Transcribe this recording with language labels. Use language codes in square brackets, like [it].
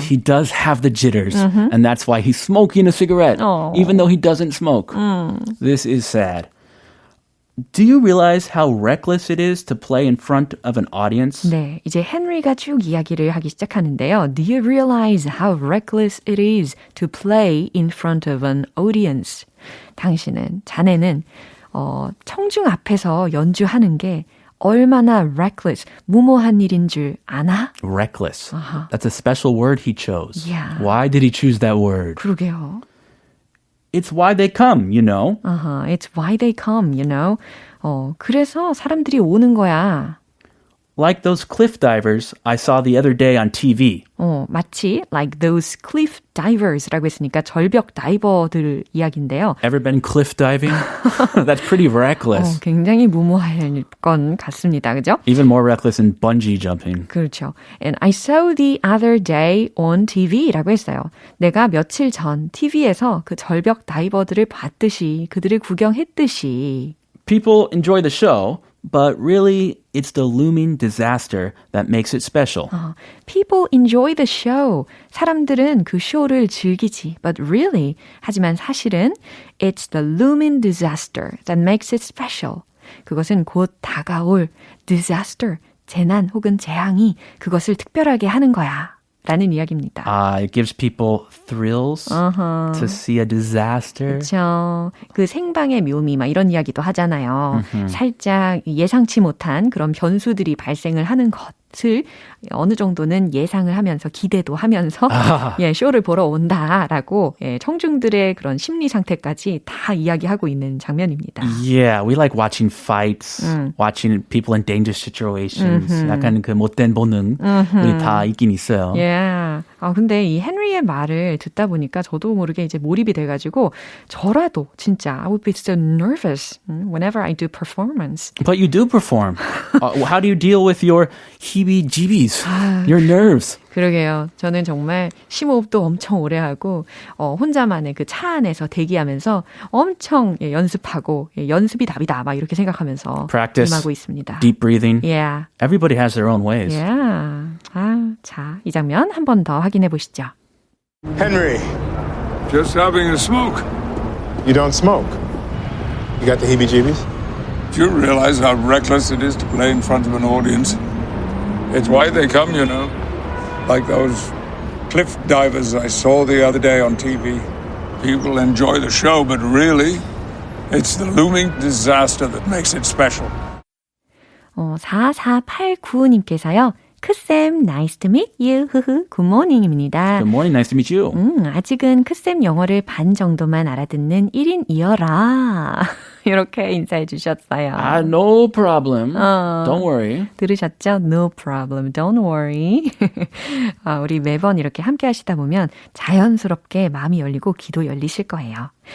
[en] he does have the jitters. And that's why he's smoking a cigarette, even though he doesn't smoke. This is sad. Do you realize how reckless it is to play in front of an audience? [ko] 네, 이제 헨리가 쭉 이야기를 하기 시작하는데요. [en] Do you realize how reckless it is to play in front of an audience? [ko] 자네는 청중 앞에서 연주하는 게 얼마나 reckless, 무모한 일인 줄 아나? [en] Reckless. That's a special word he chose. Yeah. Why did he choose that word? [ko] 그러게요. [en] It's why they come, you know. It's why they come, you know. [ko] 그래서 사람들이 오는 거야. [en] Like those cliff divers I saw the other day on TV. [ko] 마치 [en] like those cliff divers [ko] 라고 했으니까 절벽 다이버들 이야기인데요. [en] Ever been cliff diving? That's pretty reckless. [ko] 굉장히 무모할 건 같습니다. 그죠? [en] Even more reckless than bungee jumping. [ko] 그렇죠. [en] And I saw the other day on TV [ko] 라고 했어요. 내가 며칠 전 TV에서 그 절벽 다이버들을 봤듯이 그들을 구경했듯이 [en] People enjoy the show, but really it's the looming disaster that makes it special. People enjoy the show. [ko] 사람들은 그 쇼를 즐기지. [en] But really, [ko] 하지만 사실은 [en] it's the looming disaster that makes it special. [ko] 그것은 곧 다가올 disaster, 재난 혹은 재앙이 그것을 특별하게 하는 거야. 라는 이야기입니다. [en] It gives people thrills to see a disaster. [ko] 그렇죠. 그 생방의 묘미 막 이런 이야기도 하잖아요. 살짝 예상치 못한 그런 변수들이 발생을 하는 것을 어느 정도는 예상을 하면서 기대도 하면서 쇼를 보러 온다라고 청중들의 그런 심리 상태까지 다 이야기하고 있는 장면입니다. [en] Yeah, we like watching fights, watching people in dangerous situations. [ko] 약간 그 못된 본능 우리 다 있긴 있어요. [en] Yeah. [ko] 근데 이 헨리의 말을 듣다 보니까 저도 모르게 이제 몰입이 돼가지고 저라도 진짜 [en] I would be so nervous whenever I do performance. But you do perform. How do you deal with your heebie-jeebies, your nerves? [ko] 그러게요. 저는 정말 심호흡도 엄청 오래 하고 혼자만의 그 차 안에서 대기하면서 엄청 연습하고 연습이 답이다 막 이렇게 생각하면서 [en] Practice, [ko] 임하고 있습니다. [en] deep breathing. Yeah. Everybody has their own ways. Yeah. [ko] 자, 이 장면 한 번 더 확인해 보시죠. [en] Henry, Just having a smoke. you don't smoke. You got the heebie-jeebies? Do you realize how reckless it is to play in front of an audience? It's why they come, you know. Like those cliff divers I saw the other day on TV. People enjoy the show, but really, it's the looming disaster that makes it special. [ko] 4489님께서요. [en] 크쌤, nice to meet you. [ko] 굿모닝입니다. [en] Good morning, nice to meet you. [ko] 아직은 크쌤 영어를 반 정도만 알아듣는 1인이어라. 이렇게 인사해 주셨어요. [en] No problem. Don't worry. [ko] 들으셨죠? [en] No problem. Don't worry. [ko] 우리 매번 이렇게 함께 하시다 보면 자연스럽게 마음이 열리고 귀도 열리실 거예요.